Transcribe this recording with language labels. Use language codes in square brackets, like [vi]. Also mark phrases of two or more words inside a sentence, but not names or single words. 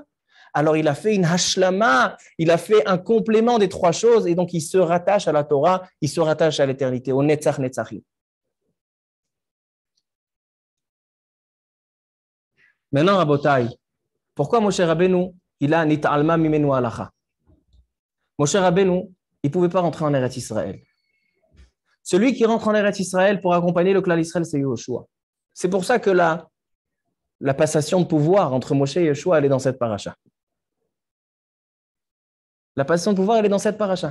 [fr] Alors, il a fait une hashlama, il a fait un complément des trois choses, et donc il se rattache à la Torah, il se rattache à l'éternité, au [he] נצח נצחים. [fr] Maintenant, Rabotai, pourquoi Moshe Rabbeinu, il a [he] נתעלמה ממנו הלכה? [fr] Moshe Rabbeinu, il ne pouvait pas rentrer en Eretz Israël. Celui qui rentre en Eretz Israël pour accompagner le clan Israël, c'est Yoshua. C'est pour ça que la passation de pouvoir entre Moshe et Yoshua, elle est dans cette paracha. La passation de pouvoir, elle est dans cette paracha.